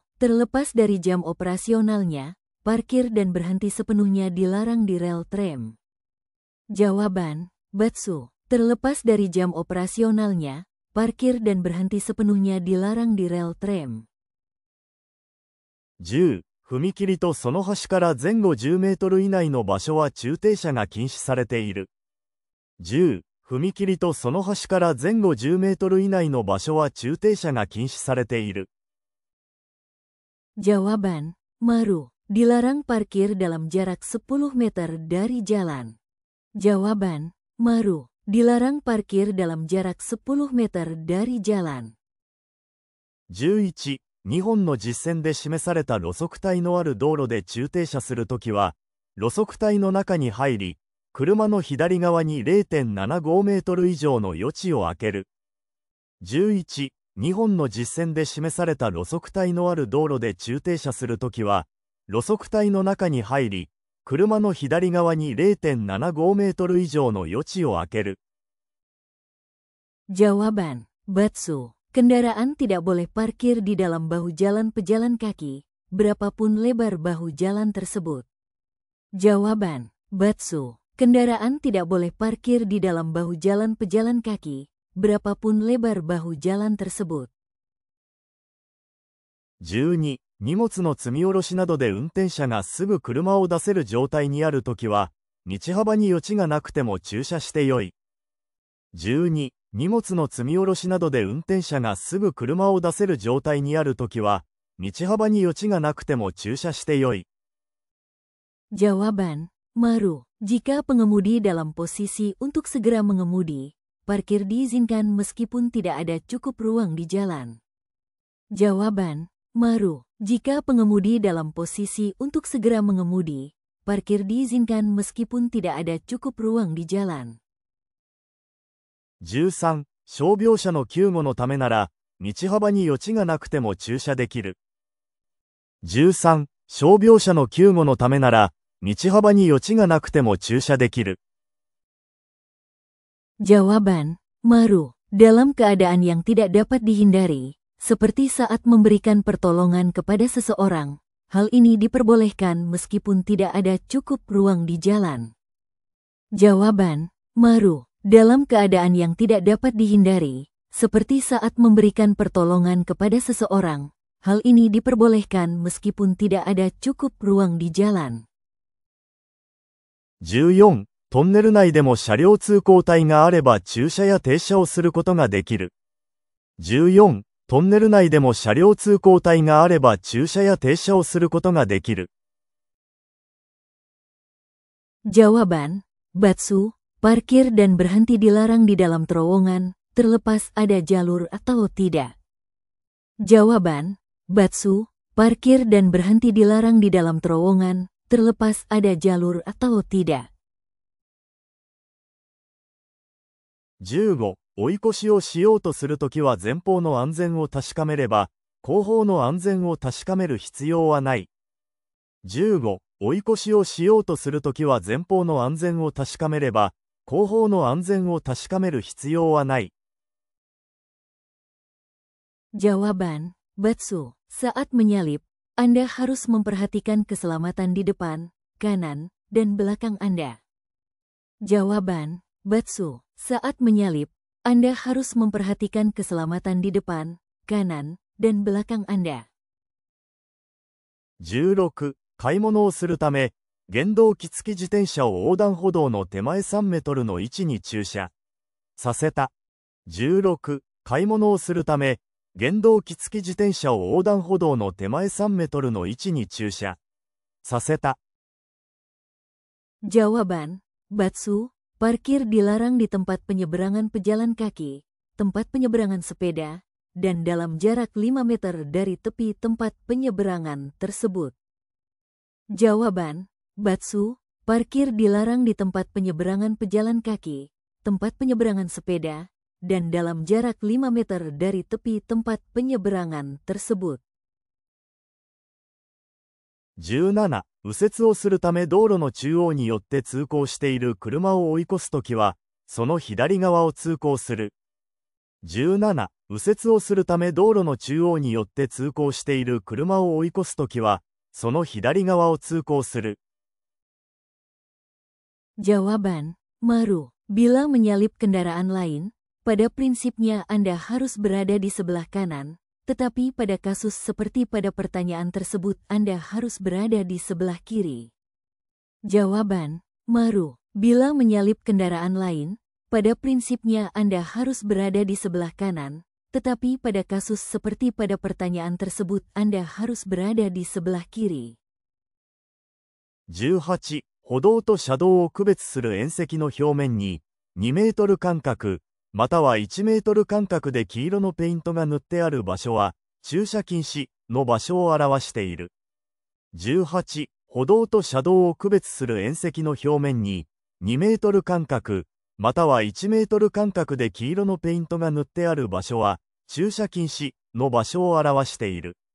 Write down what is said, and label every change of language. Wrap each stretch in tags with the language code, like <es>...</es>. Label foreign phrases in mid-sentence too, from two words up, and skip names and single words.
<id>Terlepas dari jam operasionalnya, parkir dan berhenti sepenuhnya dilarang di rel tram. Jawaban, Batsu. Terlepas dari jam operasionalnya, parkir dan berhenti sepenuhnya dilarang di rel tram.</id> <ja>10. 踏切とその端から前後10メートル以内の場所は駐停車が禁止されている。10. 踏切とその端から前後10メートル以内の場所は駐停車が禁止されている。</ja> <id>Jawaban, Maru. Dilarang parkir dalam jarak 10 meter dari jalan. Jawaban, Maru. Dilarang parkir dalam jarak 10 meter dari jalan.</id> <ja>11. 2 本の実線で示された路側帯のある道路で駐停車するときは、路側帯の中に入り、車の左側に 0.75 メートル以上の余地を空ける。11. 2本の実線で示された路側帯のある道路で駐停車するときは、路側帯の中に入り、車の左側に 0.75 メートル以上の余地を空ける。</ja> <id>Jawaban, Batsu. Kendaraan tidak boleh parkir di dalam bahu jalan pejalan kaki, berapapun lebar bahu jalan tersebut. Jawaban, Batsu. Kendaraan tidak boleh parkir di dalam bahu jalan pejalan kaki, berapapun lebar bahu jalan tersebut.</id> <ja>12. 荷物の積み下ろしなどで運転者がすぐ車を出せる状態にあるときは、道幅に余地がなくても駐車してよい。12. 荷物の積み下ろしなどで運転者がすぐ車を出せる状態にあるときは、道幅に余地がなくても駐車してよい。</ja> <id>Jawaban, Maru. Jika pengemudi dalam posisi untuk segera mengemudi, parkir diizinkan meskipun tidak ada cukup ruang di jalan. Jawaban, Maru. Jika pengemudi dalam posisi untuk segera mengemudi, parkir diizinkan meskipun tidak ada cukup ruang di jalan.</id> <ja>13. 傷病者の救護のためなら、道幅に余地がなくても駐車できる。13. 傷病者の救護のためなら、道幅に余地がなくても駐車できる。</ja> <id>Jawaban, Maru. Dalam keadaan yang tidak dapat dihindari, seperti saat memberikan pertolongan kepada seseorang, hal ini diperbolehkan meskipun tidak ada cukup ruang di jalan. Jawaban, Maru. Dalam keadaan yang tidak dapat dihindari, seperti saat memberikan pertolongan kepada seseorang, hal ini diperbolehkan meskipun tidak ada cukup ruang di jalan.</id> <ja>14. トンネル内でも車両通行帯があれば駐車や停車をすることができる。14. トンネル内でも車両通行帯があれば駐車や停車をすることができる。</ja> <id>Jawaban, Batsu. Parkir dan berhenti dilarang di dalam terowongan, terlepas ada jalur atau tidak. Jawaban, Batsu. Parkir dan berhenti dilarang di dalam terowongan, terlepas ada jalur atau tidak.</id> <ja>15. 追い越しをしようとするときは前方の安全を確かめれば、後方の安全を確かめる必要はない。15. 追い越しをしようとするときは前方の安全を確かめれば、後方の安全を確かめる必要はない。</ja> <id>Jawaban, Batsu. Saat menyalip, Anda harus memperhatikan keselamatan di depan, kanan, dan belakang Anda. Jawaban, Batsu. Saat menyalip, Anda harus memperhatikan keselamatan di depan, kanan, dan belakang Anda.</id> <ja>16. 買い物をするため、原動機付き自転車を横断歩道の手前3メートルの位置に駐車させた。16. 買い物をするため、原動機付き自転車を横断歩道の手前3メートルの位置に駐車させた。</ja> <id>Jawaban, Batsu. Parkir dilarang di tempat penyeberangan pejalan kaki, tempat penyeberangan sepeda, dan dalam jarak 5 meter dari tepi tempat penyeberangan tersebut. Jawaban, Batsu. Parkir dilarang di tempat penyeberangan pejalan kaki, tempat penyeberangan sepeda, dan dalam jarak 5 meter dari tepi tempat penyeberangan tersebut.</id> <ja>17. 右折をするため道路の中央によって通行している車を追い越すときは、 その左側を通行する。17、右折をするため道路の中央によって通行している車を追い越すときは、その左側を通行する。</ja> <id>Jawaban, Maru. Bila menyalip kendaraan lain, pada prinsipnya Anda harus berada di sebelah kanan, tetapi pada kasus seperti pada pertanyaan tersebut Anda harus berada di sebelah kiri. Jawaban, Maru. Bila menyalip kendaraan lain, pada prinsipnya Anda harus berada di sebelah kanan, tetapi pada kasus seperti pada pertanyaan tersebut Anda harus berada di sebelah kiri.</id> <ja>18、歩道と車道を区別する縁石の表面に2メートル間隔、または1メートル間隔で黄色のペイントが塗ってある場所は駐車禁止の場所を表している。18、歩道と車道を区別する縁石の表面に2メートル間隔、または1メートル間隔で黄色のペイントが塗ってある場所は駐車禁止の場所を表している。</ja>